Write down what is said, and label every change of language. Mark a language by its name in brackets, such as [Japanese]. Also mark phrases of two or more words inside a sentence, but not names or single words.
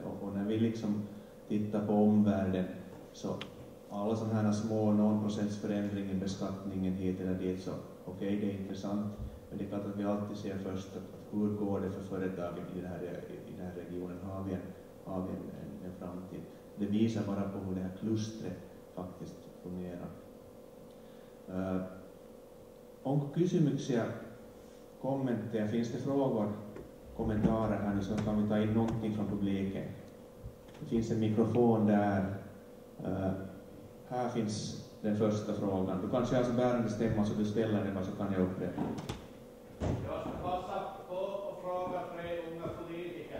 [Swedish] Och när vi liksom tittar på omvärlden så alla sådana här små någon procents förändring i beskattningen hit eller dit så okej, det är intressant. Men det är klart att vi alltid ser först att hur går det för företagen i den här regionen? Har vi en framtid? Det visar bara på hur det här klustret faktiskt fungerar. [Finnish] Onko kysymyksiä, kommentteja? [Swedish] Finns det frågor, kommentarer här nu så kan vi ta in någonting från publiken? Det finns en mikrofon där. Här finns den första frågan. Du kanske har så bärande stämma så du ställer den så kan jag upprepa. Jag ska passa på och fråga 3 unga politiker.